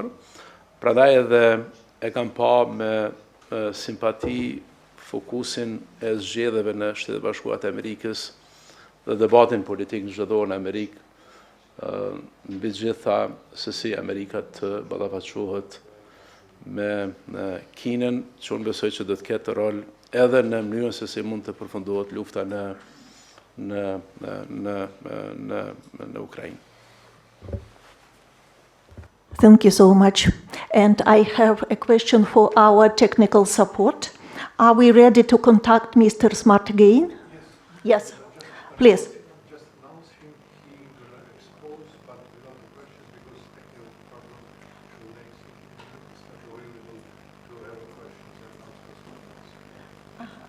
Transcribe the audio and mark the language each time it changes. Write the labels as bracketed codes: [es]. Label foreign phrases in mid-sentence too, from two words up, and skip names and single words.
[sq] Prandaj edhe e kam pa me simpati fokusin e zgjedhjeve në Shtetet e Bashkuara të Amerikës dhe debatin politik në çdo në Amerikë, mbi gjitha se si Amerika të ballafaqohet me Kinën, që unë besoj që do të ketë rol edhe në mënyrën se si mund të përfundohet lufta në Ukrainë. [en] Thank you so much. And I have a question for our technical support. Are we ready to contact Mr. Smart again? Yes. Please. Just announce him, he will expose, but without the questions, because technical problem will make it available to have questions and answers.